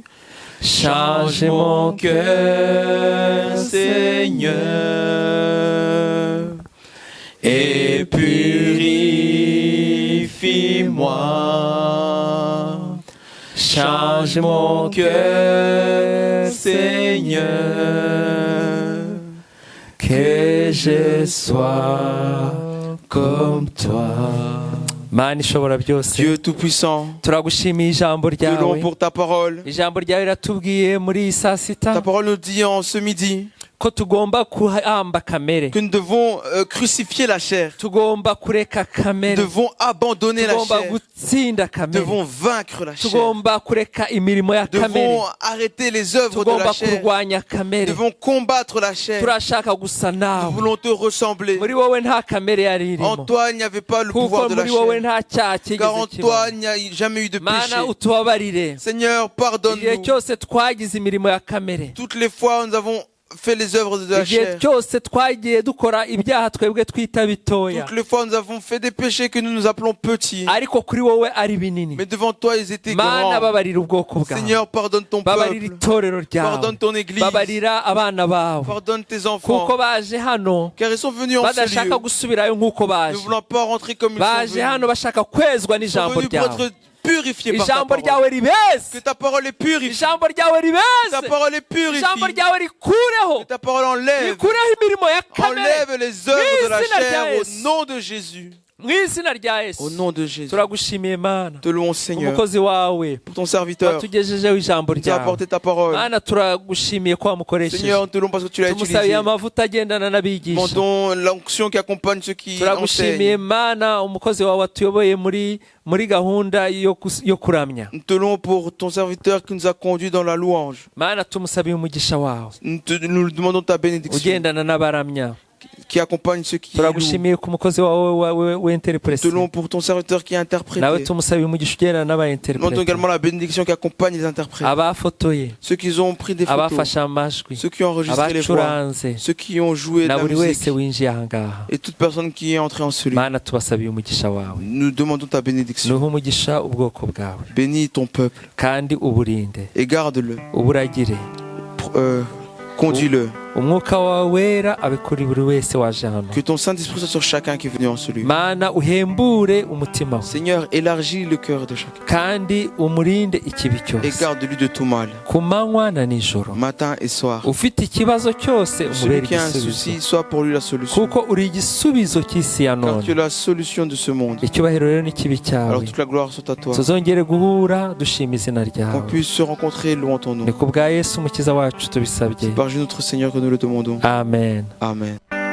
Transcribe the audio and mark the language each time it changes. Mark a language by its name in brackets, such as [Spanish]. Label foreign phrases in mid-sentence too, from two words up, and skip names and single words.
[French] Changez mon cœur, Seigneur, et purifie-moi. Change mon cœur, Seigneur, que je sois comme toi. [Kinyarwanda] Mana ishobora byose, [French] Dieu Tout-Puissant, [Kinyarwanda] turagushimiye ijambo [French] nous te louons [Kinyarwanda] ryawe. [French] pour ta parole. [Kinyarwanda] Ijambo ryawe riratubwiye muri iyi saa sita [French] Ta parole nous dit en ce midi [Kinyarwanda] ko tugomba kuhamba kamere, [French] que nous devons crucifier la chair. [Kinyarwanda] tugomba kureka [French] Nous [Kinyarwanda] kamere, [French] devons abandonner la [Kinyarwanda] tugomba [French] chair. [Kinyarwanda] gutsinda [French] Nous [Kinyarwanda] kamere, [French] devons vaincre la chair. [Kinyarwanda] tugomba kureka imirimo ya [French] Nous [Kinyarwanda] kamere, [French] devons arrêter les œuvres de [Kinyarwanda] tugomba [French] la chair. [Kinyarwanda] kurwanya [French] Nous [Kinyarwanda] kamere. [French] devons combattre la chair. [Kinyarwanda] Turashaka gusa [French] Nous [Kinyarwanda] nawe. [French] voulons te ressembler. [Kinyarwanda] Muri wowe nta kamere yari [French] En [Kinyarwanda] irimo, [French] toi, il n'y avait pas le pouvoir [Kinyarwanda] kuko [French] de la [Kinyarwanda] muri wowe [French] chair. [Kinyarwanda] nta cyaha [French] Car en [Kinyarwanda] kigeze [French] toi, [Kinyarwanda] kibaho. [French] il n'y a jamais eu de [Kinyarwanda] Mana [French] péché. [Kinyarwanda] utubabarire [French] Seigneur, [Kinyarwanda] igihe [French] pardonne-nous. [Kinyarwanda] cyose twagize imirimo ya kamere, [French] Toutes les fois, nous avons fait les œuvres de la [Kinyarwanda] igihe [French] chair. [Kinyarwanda] cyose twagiye dukora ibyaha twebwe twita bitoya, [French] Toutes les fois, nous avons fait des péchés que nous appelons petits. [Kinyarwanda] ariko kuri wowe ari binini. [French] Mais devant toi, ils étaient [Kinyarwanda] Mana, [French] grands. [Kinyarwanda] babarira ubwoko bwawe, [French] Seigneur, pardonne ton [Kinyarwanda] babarira [French] peuple. [Kinyarwanda] itorero ryawe, [French] Pardonne ton église. [Kinyarwanda] babarira abana bawe, [French] Pardonne tes [Kinyarwanda] kuko [French] enfants. [Kinyarwanda] baje hano [French] Car ils sont venus en ce [Kinyarwanda] badashaka [French] lieu, [Kinyarwanda] gusubirayo nk'uko [French] ne [Kinyarwanda] baje, [French] voulant pas rentrer comme ils [Kinyarwanda] baje [French] sont [Kinyarwanda] hano [French] venus. [Kinyarwanda] bashaka kwezwa [French] Ils sont [Kinyarwanda] n'ijambo [French] venus pour [Kinyarwanda] ryawe. [French] être purifiés par ta [Kinyarwanda] Ijambo [French] parole. [Kinyarwanda] ryawe ribeze, [French] Que ta parole est purifiée. [Kinyarwanda] ijambo ryawe [French] Ta [Kinyarwanda] ribeze, [French] parole est [Kinyarwanda] ijambo [French] purifiée. [Kinyarwanda] ryawe rikureho, [French] Que ta parole enlève. [Kinyarwanda] rikureho imirimo ya kamere, [French] Enlève les œuvres de la [Kinyarwanda] Mw'izina rya [French] chair [Kinyarwanda] Yesu. [French] au nom de Jésus. [Kinyarwanda] mu izina rya Yesu. [French] Au nom de Jésus. [Kinyarwanda] Turagushimiye Mana, [French] Te louons, Seigneur, [Kinyarwanda] umukozi wawe [French] pour ton serviteur. [Kinyarwanda] watugejejeho ijambo [French] Tu as [Kinyarwanda] ryawe. [French] apporté ta parole. [Kinyarwanda] Mana, turagushimiye ko wamukoresheje. [French] Seigneur, nous te louons parce que tu l'as [Kinyarwanda] Tumusabiye [French] utilisé. [Kinyarwanda] amavuta agendana n'abigisha. [French] Demandons l'onction qui accompagne ceux qui [Kinyarwanda] Turagushimiye [French] enseignent. [Kinyarwanda] Mana, umukozi wawe watuyoboye muri gahunda yo kuramya. [French] Nous te louons pour ton serviteur qui nous a conduits dans la louange. [Kinyarwanda] Mana, tumusabiye umugisha wawe [French] Nous demandons ta bénédiction [Kinyarwanda] ugendana n'abaramya. [French] qui accompagne ceux qui louent. [Kinyarwanda] Turagushimiye ku mukozi wawe [French] Nous te [Kinyarwanda] w'interprète. [French] louons pour ton serviteur qui a [Kinyarwanda] Nawe [French] interprété. [Kinyarwanda] tumusabiye umugisha ugendana [French] Nous demandons [Kinyarwanda] n'abainterprète. [French] également la bénédiction qui accompagne les interprètes. [Kinyarwanda] Abafotoye, [French] Ceux qui ont pris des photos. [Kinyarwanda] abafashe amajwi, [French] Ceux qui ont enregistré les voix. [Kinyarwanda] abacuranze, [French] Ceux qui ont joué de [Kinyarwanda] na [French] la [Kinyarwanda] buri [French] musique. [Kinyarwanda] wese winjiye aha ngaha. [French] Et toute personne qui est entrée en celui. [Kinyarwanda] Mana, tubasabiye umugisha wawe. [French] Nous demandons ta bénédiction. [Kinyarwanda] Nuhe umugisha ubwoko bwawe, [French] Bénis ton peuple [Kinyarwanda] kandi uburinde, [French] et garde-le. [Kinyarwanda] uburagire. [French] Conduis-le. [Kinyarwanda] Umwuka wawe wera abe kuri buri wese waje hano. [French] Que ton Saint-Esprit soit sur chacun qui est venu en celui. [Kinyarwanda] Mana, uhembure umutima we, [French] Seigneur, élargis le cœur de chacun. [Kinyarwanda] kandi umurinde ikibi [French] Et [Kinyarwanda] cyose, [French] garde-lui de tout mal. [Kinyarwanda] ku manywa na nijoro. [French] Matin et soir. [Kinyarwanda] Ufite ikibazo cyose umubere [French] Celui qui a un [Kinyarwanda] igisubizo, [French] souci, soit pour lui la solution. [Kinyarwanda] kuko uri igisubizo cy'isi ya [French] Car [Kinyarwanda] none. [French] tu es la solution de ce monde. [Kinyarwanda] Icyubahiro rero n'ikibi [French] Alors [Kinyarwanda] cyawe, [French] toute la gloire soit à toi. [Kinyarwanda] tuzongere guhura dushima izina [French] Qu'on [Kinyarwanda] ryawe. [French] puisse se rencontrer louant ton nom. [Kinyarwanda] Ni ku bwa Yesu umukiza wacu tubisabye, [French] C'est par Jésus notre Seigneur que nous le demandons. [Kinyarwanda] amen. [French] Amen.